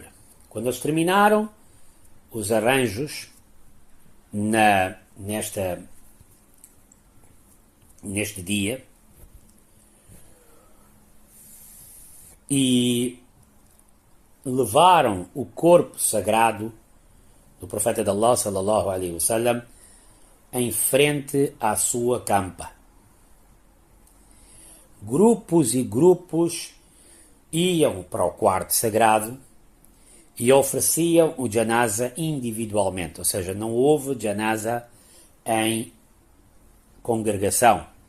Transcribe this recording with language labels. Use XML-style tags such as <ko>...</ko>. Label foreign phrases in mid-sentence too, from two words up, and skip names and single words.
<pt>Quando eles terminaram os arranjos neste dia, e levaram o corpo sagrado do profeta de Allah,</pt> <ar>صلى الله عليه وسلم,</ar> <pt>em frente à sua campa. Grupos e grupos iam para o quarto sagrado e ofereciam o janaza individualmente, ou seja, não houve janaza em congregação.</pt>